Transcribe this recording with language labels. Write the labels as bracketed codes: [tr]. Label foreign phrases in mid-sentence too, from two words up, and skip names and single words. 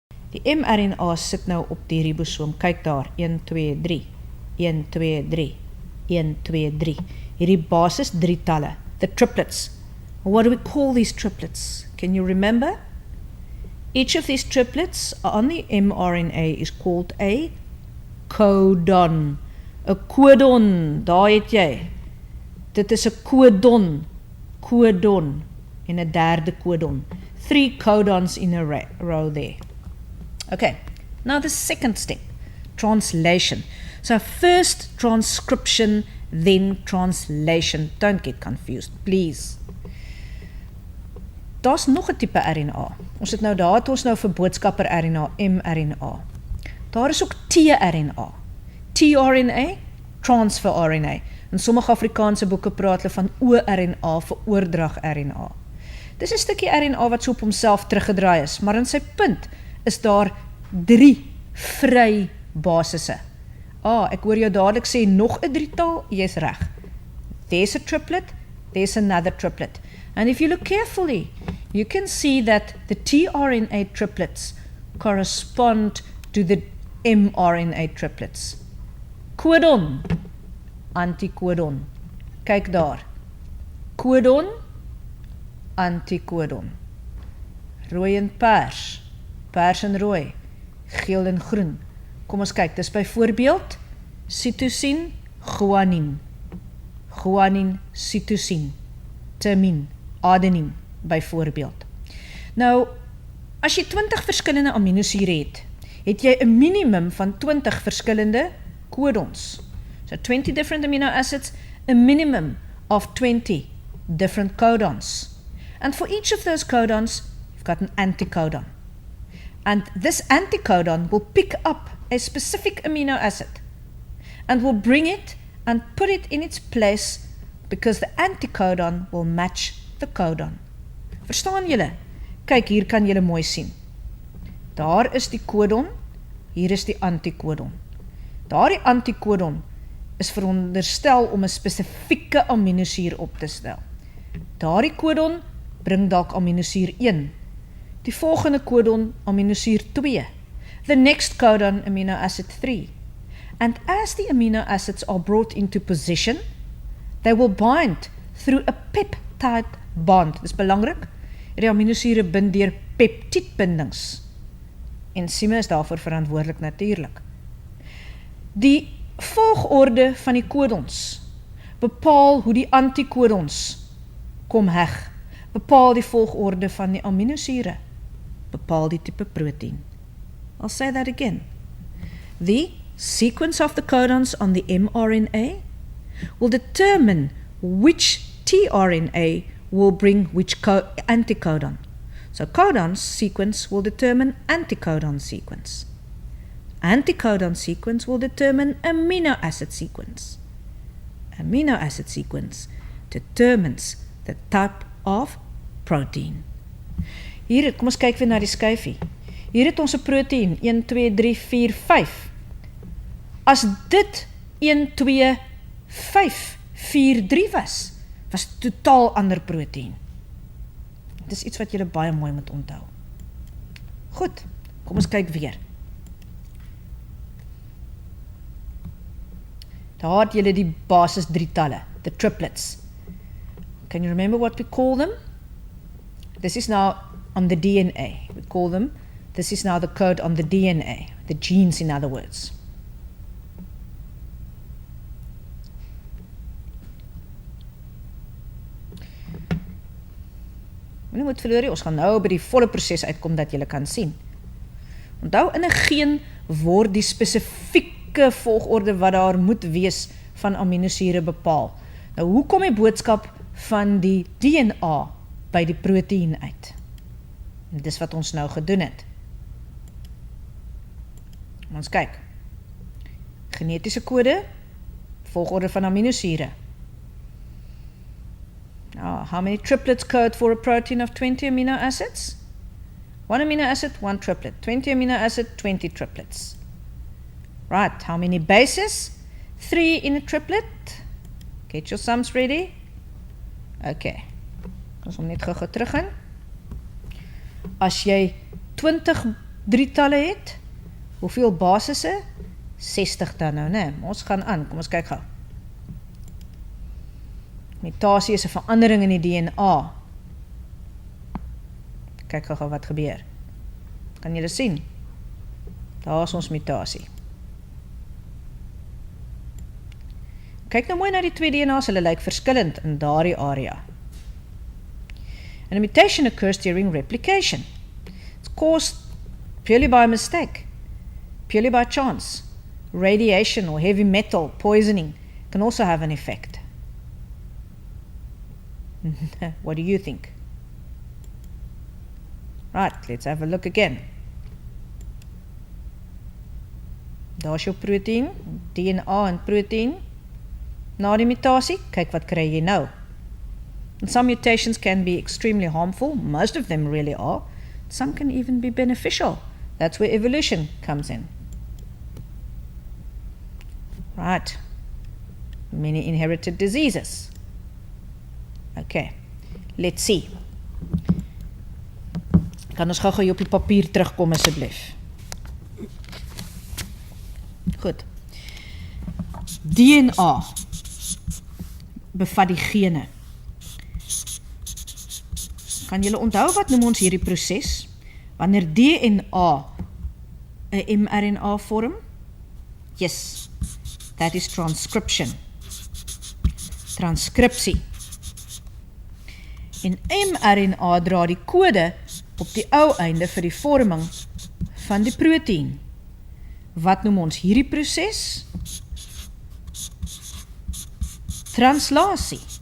[af] Die mRNA sit nou op die ribosoom. Kyk daar, 1, 2, 3, 1, 2, 3, 1, 2, 3. Hierdie basis 3 talle, [en] the triplets. What do we call these triplets? Can you remember? Each of these triplets on the mRNA is called a codon. [af] 'n Codon, daar het jy. Dit is 'n codon, codon, en 'n derde codon. [en] 3 codons in a row there. Okay, now the second step, translation. So first transcription, then translation. Don't get confused, please. [af] Daar's nog 'n tipe RNA. Ons het nou daar het ons nou vir boodskapper RNA, mRNA. Daar is ook tRNA. tRNA, transfer RNA. In sommige Afrikaanse boeke praat hulle van oRNA vir oordrag RNA. Dis 'n stukkie RNA wat so op homself teruggedraai is, maar in sy punt is daar 3 vry basisse. Ek hoor jou dadelik sê nog 'n drietal, jy's reg. [en] There's a triplet, there's another triplet. And if you look carefully, you can see that the tRNA triplets correspond to the mRNA triplets. Codon, anticodon. [af] Kyk daar. Codon, anticodon. Rooi en pers, pers en rooi, geel en groen. Kom ons kyk, dis byvoorbeeld cytosine, guanine. Guanine, cytosine, thymine, adenine, byvoorbeeld. Nou, as jy 20 verskillende aminosure het jy 'n minimum van 20 verskillende codons. [en] So 20 different amino acids, a minimum of 20 different codons. And for each of those codons, you've got an anticodon. And this anticodon will pick up a specific amino acid and will bring it and put it in its place because the anticodon will match the codon. [af] Verstaan julle? Kyk, hier kan julle mooi sien. Daar is die codon, hier is die anticodon. Daar die anticodon is veronderstel om 'n spesifieke aminosuur op te stel. Daar die codon bring dalk aminosuur 1. Die volgende codon aminosuur 2. [en] The next codon amino acid 3. And as the amino acids are brought into position, they will bind through a peptide bond. [af] Dis belangrik. Die aminosure bind deur peptiedbindings. Ensieme is daarvoor verantwoordelik natuurlik. Die volgorde van die codons bepaal hoe die anticodons kom heg. Bepaal die volgorde van die aminosure. Bepaal die tipe proteïen. [en] I'll say that again. The sequence of the codons on the mRNA will determine which tRNA will bring which anticodon. So codon sequence will determine anticodon sequence. Anticodon sequence will determine amino acid sequence. Amino acid sequence determines the type of protein. [af] Hier, kom ons kyk weer na die skyfie. Hier het ons 'n proteïen, 1, 2, 3, 4, 5. As dit 1, 2, 5, 4, 3 was totaal ander proteïen. Dit is iets wat julle baie mooi moet onthou. Goed, kom ons kyk weer. Daar het julle die basis drietalle, [en] the triplets. Can you remember what we call them? This is now on the DNA. We call them, this is now the code on the DNA, the genes in other words. [af] Moenie moet verloor, ons gaan nou by die volle proses uitkom dat julle kan sien. Onthou, in 'n geen word die spesifieke volgorde wat daar moet wees van aminosure bepaal. Nou, hoe kom die boodskap van die DNA by die proteïen uit? En dis wat ons nou gedoen het. Ons kyk. Genetiese kode, volgorde van aminosure. [en] Now, how many triplets code for a protein of 20 amino acids? 1 amino acid, 1 triplet. 20 amino acid, 20 triplets. Right, how many bases? 3 in a triplet. Get your sums ready. [af] Okay, ons hom net gou terug in. As jy 20 3 talle het, hoeveel basisse? 60 dan nou, né? Ons gaan aan, kom ons kyk gou. Mutasie is 'n verandering in die DNA. Kyk gou wat gebeur. Kan julle sien? Daar is ons mutasie. Kyk nou mooi na die 2 DNA's, hulle lyk verskillend in daardie area. [en] And a mutation occurs during replication. It's caused purely by mistake, purely by chance. Radiation or heavy metal poisoning can also have an effect. What do you think? Right, let's have a look again. [af] Daar is jou proteïen, DNA en proteïen. Na die mutasie, kyk wat kry jy nou. [en] And some mutations can be extremely harmful, most of them really are. Some can even be beneficial. That's where evolution comes in. Right, many inherited diseases. Okay, let's see. [af] Kan ons gou op die papier terugkom asseblief? Goed. DNA bevat die gene. Kan julle onthou wat noem ons hierdie proses? Wanneer DNA 'n mRNA vorm? [en] Yes, that is transcription. [af] Transkripsie. En mRNA dra die kode op die ou einde vir die vorming van die proteïen. Wat noem ons hierdie proses? Translasie.